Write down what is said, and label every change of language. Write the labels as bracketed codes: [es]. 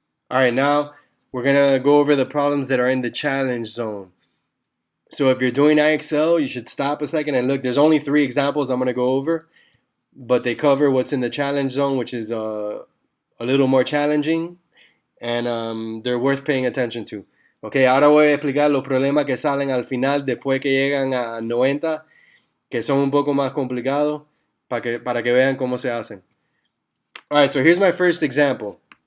[en] All right, now we're going to go over the problems that are in the challenge zone. So if you're doing IXL, you should stop a second and look. There's only 3 examples I'm going to go over, but they cover what's in the challenge zone, which is a little more challenging, and they're worth paying attention to. [es] Okay, ahora voy a explicar los problemas que salen al final después que llegan a 90, que son un poco más complicados, para que vean cómo se hacen. [en] All right, so here's my first example.